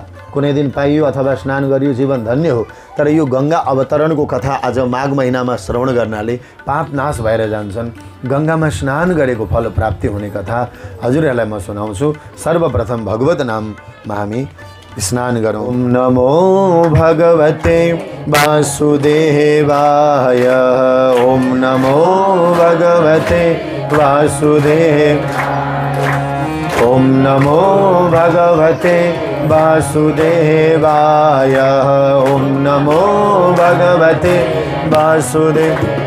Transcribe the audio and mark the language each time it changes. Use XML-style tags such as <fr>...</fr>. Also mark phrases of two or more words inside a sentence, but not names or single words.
<ne>कुनै दिन पाइयो अथवा स्नान गरियो, जीवन धन्य हो। तर यो गङ्गा अवतरणको कथा आज माघ महिनामा श्रवण गर्नाले पाप नाश भएर जान्छन्। गङ्गामा स्नान गरेको फल प्राप्ति हुने कथा हजुरहरूलाई म सुनाउँछु। सर्वप्रथम भगवत नाममा हामी स्नान गरौँ।</ne> <sa>ओम नमो भगवते वासुदेवाय, ओम नमो भगवते वासुदेव, ओम नमो भगवते वासुदेवाय, ओम नमो भगवते वासुदेव,</sa>